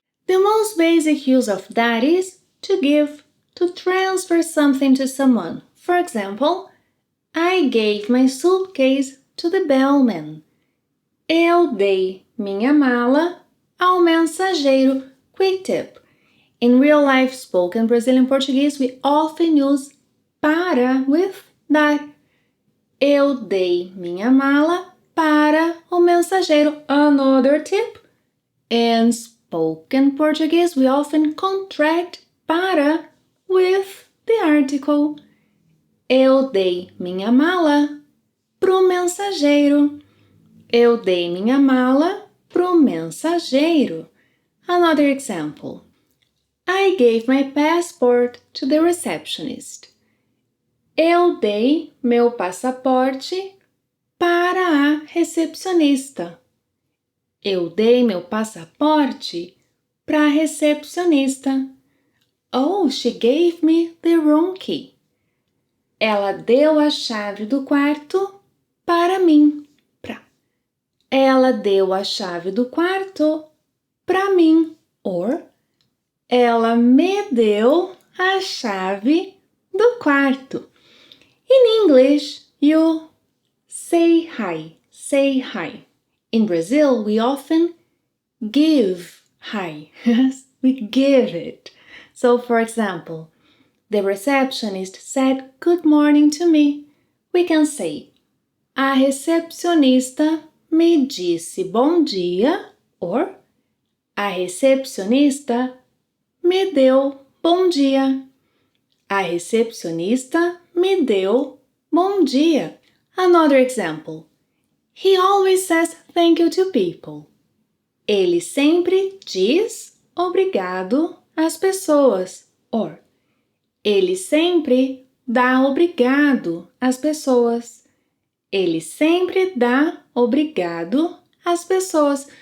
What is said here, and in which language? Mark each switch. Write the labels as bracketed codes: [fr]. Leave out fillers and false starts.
[en] The most basic use of dar is to give, to transfer something to someone. For example, I gave my suitcase to the bellman. [pt] Eu dei minha mala ao mensageiro. [en] Quick tip. In real life spoken Brazilian Portuguese, we often use para with dar. [pt] Eu dei minha mala para o mensageiro. [en] Another tip. In spoken Portuguese, we often contract para with the article. [pt] Eu dei minha mala pro mensageiro. Eu dei minha mala pro mensageiro. [en] Another example. I gave my passport to the receptionist. [pt] Eu dei meu passaporte para a recepcionista. Eu dei meu passaporte para a recepcionista. [en] Oh, she gave me the room key. [pt] Ela deu a chave do quarto para mim. Ela deu a chave do quarto para mim. Or, ela me deu a chave do quarto. [en] In English, you say hi, say hi. In Brazil, we often give hi. We give it. So, for example, the receptionist said good morning to me. We can say, [pt] a recepcionista me disse bom dia, or a recepcionista me deu bom dia. A recepcionista me deu bom dia. [en] Another example. He always says thank you to people. [pt] Ele sempre diz obrigado às pessoas. Or, ele sempre dá obrigado às pessoas. Ele sempre dá obrigado às pessoas.